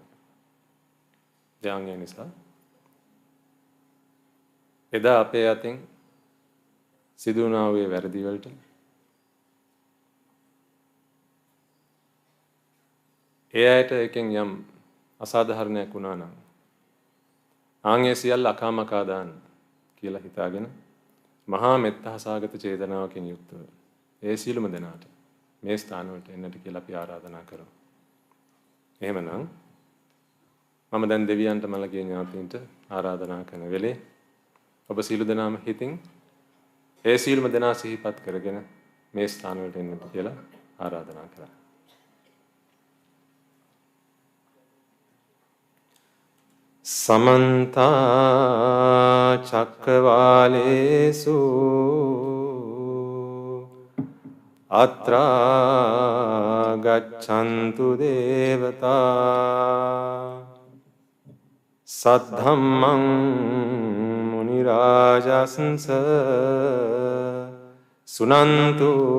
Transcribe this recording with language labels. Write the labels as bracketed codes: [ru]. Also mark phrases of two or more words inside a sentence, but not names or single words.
[si] දැන් ඒ නිසා එදා අපේ අතින් සිදු වුණා වූ වැරදි වලට ඒ අයට එකෙන් යම් අසාධාරණයක් වුණා නම් ආන්ගේ සියල්ල අකාමකා දාන්න කියලා හිතාගෙන මහා මෙත්තහසාගත චේතනාවකින් යුක්තව ඒ සියලුම දෙනාට මේ ස්ථාන වලට එන්නට කියලා අපි ආරාධනා කරමු. එහෙමනම් මම දැන් දෙවියන්ට මළගිය ඥාතීන්ට ආරාධනා කරන වෙලේ ඔබ සියලු දෙනාම හිතින් ඒ සියලුම දෙනා සිහිපත් කරගෙන මේ ස්ථාන වලට එන්නට කියලා ආරාධනා කරා. [pi] समन्त चक्रवालेषु अत्रा गच्छन्तु देवता सद्धम्मं मुनिराजंस सुनन्तु